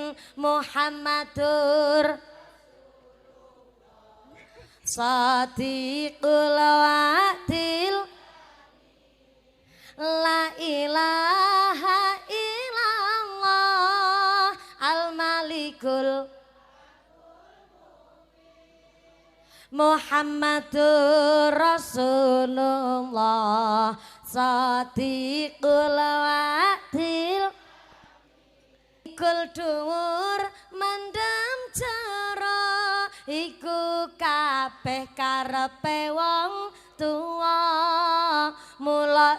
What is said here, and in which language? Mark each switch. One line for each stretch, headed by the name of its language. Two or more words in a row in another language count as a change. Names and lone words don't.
Arabic: محمد صادق الوعد لا إله إلا الله الملك محمد رسول الله صادق الوعد كل
Javanese: dhuwur mendem jero iku kabeh karepe wong tuwa mula